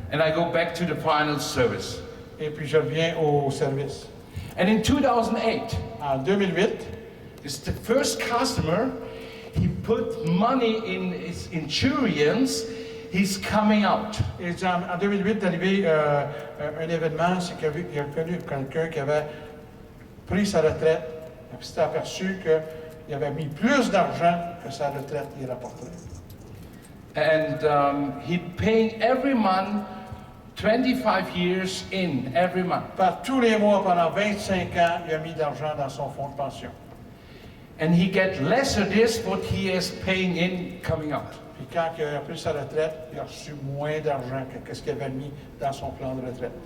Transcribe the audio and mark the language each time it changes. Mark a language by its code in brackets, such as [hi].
[en] And I go back to the final service. [fr] Et puis je reviens au service. [en] And in 2008, [fr] en 2008, [en] it's the first customer. He put money in his insurance. He's coming out. [fr] Et en 2008, est arrivé un événement, c'est qu'il a connu quelqu'un qui avait pris sa retraite et puis s'était aperçu qu'il avait mis plus d'argent que sa retraite y rapporterait. [en] And he paying every month 25 years in every month. [fr] Par tous les mois pendant 25 ans, il a mis d'argent dans son fonds de pension. [en] And he get lesser this what he is paying in coming out. [fr] Puis quand il a pris sa retraite, il a reçu moins d'argent que ce qu'il avait mis dans son plan de retraite.